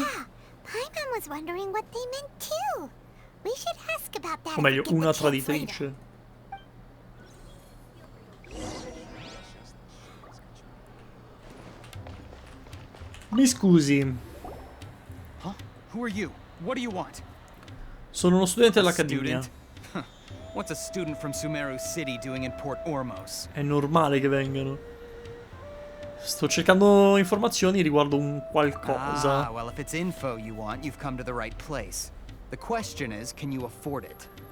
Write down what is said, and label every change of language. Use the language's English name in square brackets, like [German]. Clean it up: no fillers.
[English] Yeah, Paimon was wondering what they meant too. We should ask about that. [Italian] O meglio, una traditrice. Mi scusi. [English] Huh? Who are you? What do you want? [Italian] Sono uno studente dell'Accademia. [English] What's a student from Sumeru City doing in Port Ormos? [Italian] È normale che vengano. Sto cercando informazioni riguardo un qualcosa. [English] Ah, well, if it's info you want, you've come to the right place. The question is, can you afford it?